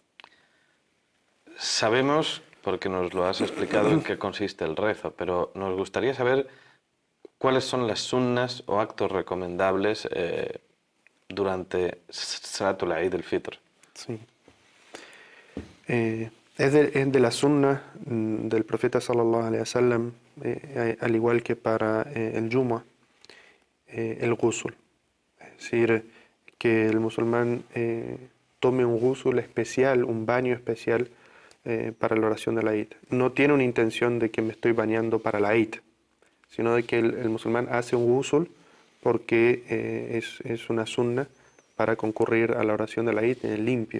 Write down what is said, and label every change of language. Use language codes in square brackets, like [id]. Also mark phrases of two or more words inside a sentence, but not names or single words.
[es] Sabemos, porque nos lo has explicado, en qué consiste el rezo, pero nos gustaría saber cuáles son las sunnas o actos recomendables durante Salatul Eid el-Fitr. Sí. Es de la sunna del profeta [ar] صلى الله عليه وسلم, [es] al igual que para el Jumu'ah, el ghusl. Es decir, que el musulmán tome un ghusl especial, un baño especial para la oración de la Eid. No tiene una intención de que me estoy bañando para la Eid, sino de que el musulmán hace un ghusl porque es una sunna para concurrir a la oración de la Eid limpio.